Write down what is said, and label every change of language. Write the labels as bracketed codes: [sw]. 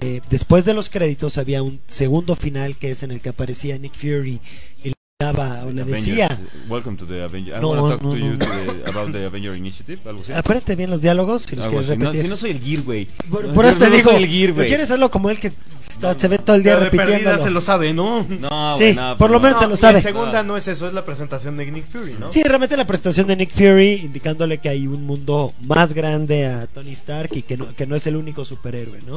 [es] Después de los créditos había un segundo final, que es en el que aparecía Nick Fury. Decía, [en] welcome to the Avengers. I want to talk to you about the Avenger Initiative. [es] Aprende bien los diálogos si los quieres repetir. No soy el Gear, güey. Por eso te digo, ¿quieres hacerlo como él que se ve todo el día repitiendo? Se lo sabe, ¿no? No, por lo menos se lo sabe. La segunda no es eso, es la presentación de Nick Fury, ¿no? Sí, realmente la presentación de Nick Fury, indicándole que hay un mundo más grande a Tony Stark y que no es el único superhéroe, ¿no?